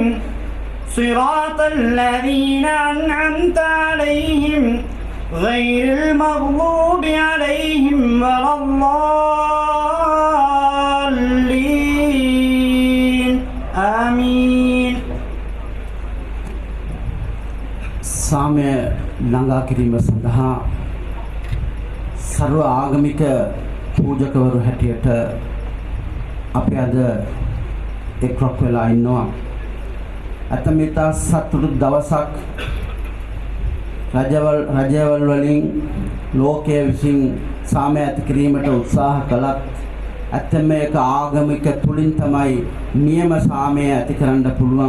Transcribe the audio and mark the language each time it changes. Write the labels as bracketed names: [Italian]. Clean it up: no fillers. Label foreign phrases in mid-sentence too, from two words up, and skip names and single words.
[Arabic] صراط الذين أنعمت عليهم غير المغضوب عليهم ولا الضالين. آمين. [Sinhala] සාමය ළඟා කිරීම සඳහා සර්ව ආගමික පූජකවරු හැටියට අපි අද එක්රොක් වෙලා ඉන්නවා. අතමිතා සතුටු දවසක් රජවල් වලින් ලෝකයේ විසින් සාමය ඇති කිරීමට උත්සාහ කළත් ඇත්තම ඒක ආගමික තුලින් තමයි නියම සාමය ඇති කරන්න පුළුවන්.